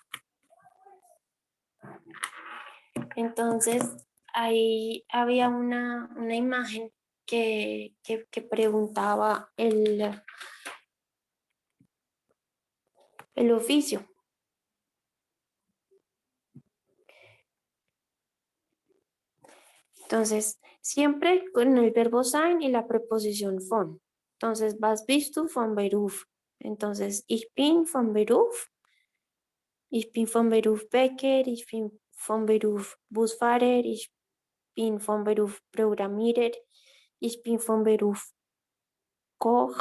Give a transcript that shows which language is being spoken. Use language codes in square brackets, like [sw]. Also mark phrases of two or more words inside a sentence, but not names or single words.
[es] Entonces, ahí había una imagen que preguntaba el oficio. Entonces, siempre con el verbo sein y la preposición von. [de] Entonces, was bist du von Beruf? Entonces, ich bin von Beruf. Ich bin von Beruf Bäcker. Ich bin von Beruf Busfahrer. Ich bin von Beruf Programmierer. Ich bin von Beruf Koch.